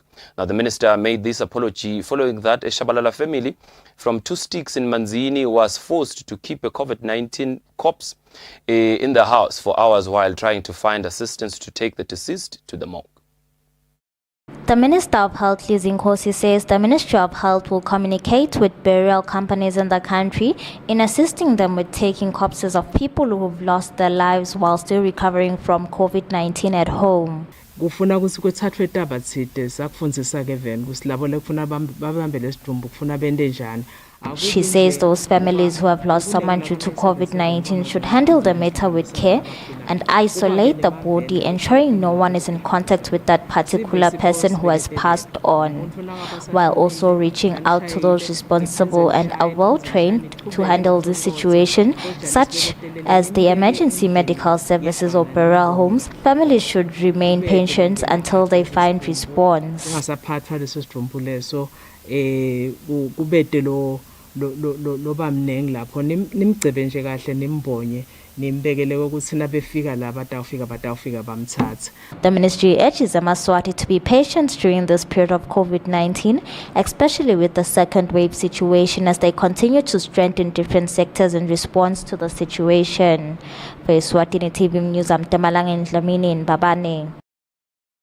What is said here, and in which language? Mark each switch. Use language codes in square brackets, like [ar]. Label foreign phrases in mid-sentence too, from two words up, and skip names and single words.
[en] Now, the minister made this apology following that a Shabalala family from Two Sticks in Manzini was forced to keep a COVID-19 corpse in the house for hours while trying to find assistance to take the deceased to the morgue. The Minister of Health, Lizinkosi, says the Ministry of Health will communicate with burial companies in the country in assisting them with taking corpses of people who have lost their lives while still recovering from COVID-19 at home. [ss] Kufuna ukuthi kuthathwe itaba thide sakufundzisa ke veni ukuthi labo lekufuna babambe lesidumbu kufuna bende njani. [en] She says those families who have lost someone due to COVID-19 should handle the matter with care and isolate the body, ensuring no one is in contact with that particular person who has passed on, while also reaching out to those responsible and are well trained to handle this situation, such as the emergency medical services or burial homes. Families should remain patient until they find response. [ss] Loba mnengi lapho nimgcebe nje kahle nimbonye nimbekele ukuthi nabefika la batawufika bamthatha. [en] The ministry urges eMaswati to be patient during this period of COVID-19, especially with the second wave situation, as they continue to strengthen different sectors in response to the situation. For Eswatini TV News, I'm Temalang in Dlamini in Babane.